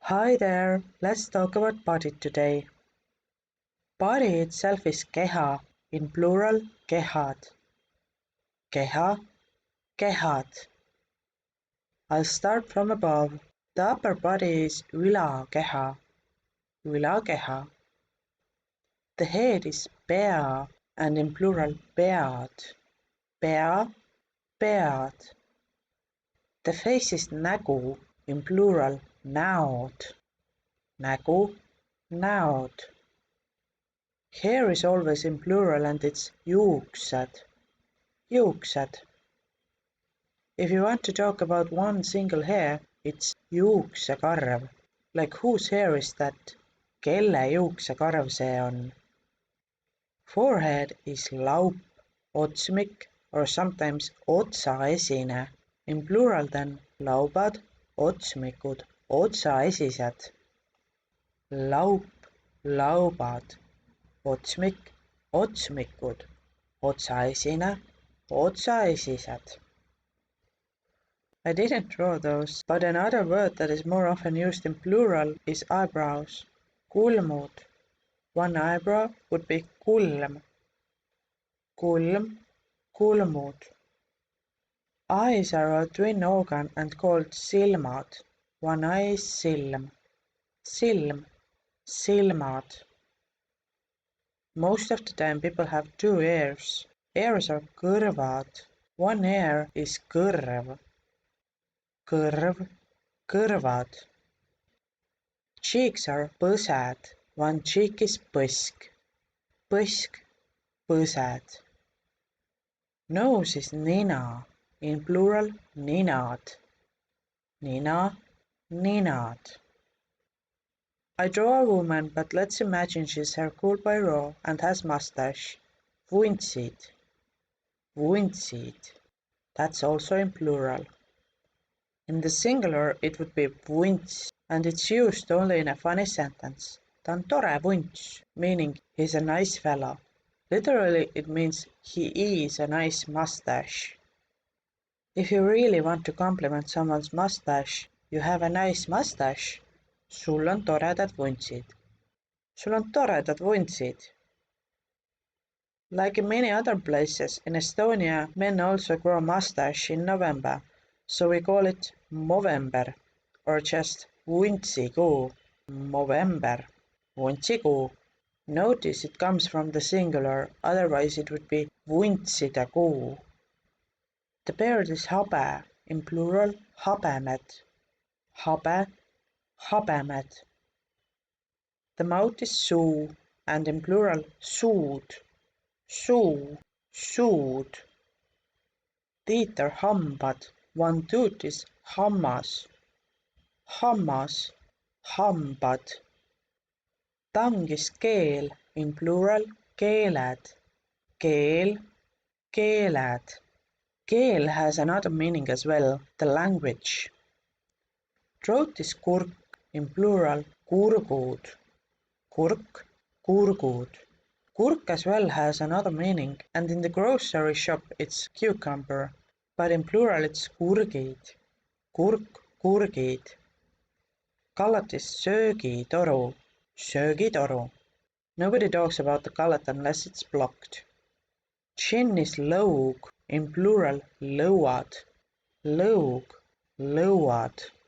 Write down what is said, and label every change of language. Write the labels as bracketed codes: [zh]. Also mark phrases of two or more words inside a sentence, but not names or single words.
[en] Hi there, let's talk about body today. Body itself is keha, in plural kehad. [et] Keha, kehad. [en] I'll start from above. The upper body is [et] Ülakeha, Ülakeha. [en] The head is pea, and in plural [et] pead, pea, pead. [en] The face is nägu, in plural [et] näod, nägu, näod. [en] Hair is always in plural and it's [et] juuksed, juuksed. [en] If you want to talk about one single hair, it's juuksekarv. Like whose hair is that? [et] Kelle juuksekarv see on? [en] Forehead is [et] laup, otsmik, [en] or sometimes otsaesine. In plural then [et] laubad, otsmikud, otsaesised. Laup, laubad. Otsmik, otsmikud, otsaesine, otsaesised. [en] I didn't draw those, but another word that is more often used in plural is eyebrows. [et] Kulmud. [en] One eyebrow would be kulm. [et] Kulm, kulmud. [en] Eyes are a twin organ and called silmad. One eye is silm. [et] Silm, silmad. [en] Most of the time people have two ears. Ears are kõrvad. One ear is kõrv. [et] Kõrv, kõrvad. [en] Cheeks are põsed. One cheek is põsk. [et] Põsk, põsed. [en] Nose is nina. In plural ninad. [et] Nina, ninad. [en] I draw a woman, but let's imagine she's hair cool by raw and has mustache. [et] Vuntsid. Vuntsid. [en] That's also in plural. In the singular, it would be vunts, and it's used only in a funny sentence. [et] Ta on tore vunts, [en] meaning he's a nice fellow. Literally, it means he is a nice mustache. If you really want to compliment someone's mustache, you have a nice mustache. [et] Sul on toredad vuntsid. Sul on toredad vuntsid. [en] Like in many other places, in Estonia, men also grow mustache in November, so we call it Movember, or just vuntsikuu, [et] Movember, vuntsikuu. [en] Notice it comes from the singular, otherwise it would be [et] vuntside kuu. [en] The beard is habe, in plural habemed. [et] Habe, habemed. [en] The mouth is suu, and in plural suud. [et] Suu, suud. [en] Teeth are hambad. One tooth is hammas. [et] Hammas, hambad. [en] Tongue is keel, in plural keeled. [et] Keel, keeled. [en] Keel has another meaning as well, the language. Throat is kurk, in plural kurgud. [et] Kurk, kurgud. [en] Kurk as well has another meaning, and in the grocery shop it's cucumber, but in plural it's kurgid. [et] Kurk, kurgid. [en] Gullet is [et] söögitoru. Söögitoru. [en] Nobody talks about the gullet unless it's blocked. Chin is Lõug, in plural lõuad. [et] Lõug, lõuad.